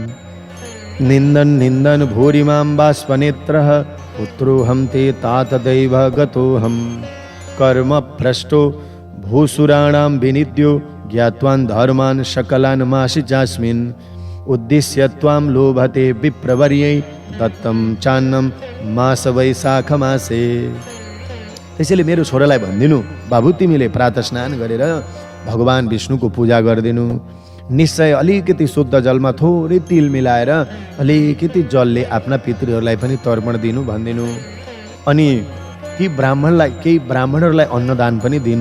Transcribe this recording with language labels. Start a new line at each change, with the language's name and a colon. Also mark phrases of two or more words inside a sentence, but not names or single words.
Sanskrit: निन्दन् भूरिमां बाष्पनेत्रः पुत्रोऽहं ते तातदैव गतोऽहं कर्म भ्रष्टो भूसुराणां विनिद्यो ज्ञात्वान् धर्मान् सकलान् मासि चास्मिन् उद्दिश्य त्वां लोभते विप्रवर्यै दत्तं चान्नं मास वैशाख मासे।
Nepali: त्यसैले मेरो छोरालाई भनिदिनु, बाबु तिमीले प्रातः स्नान गरेर भगवान विष्णुको पूजा गरिदिनु। निश्चय अलिकति शुद्ध जलमा थोरै तिल मिलाएर अलिकति जलले आफ्ना पितृहरूलाई पनि तर्पण दिनु भनिदिनु। अनि ती ब्राह्मणलाई, केही ब्राह्मणहरूलाई अन्नदान पनि दिनु।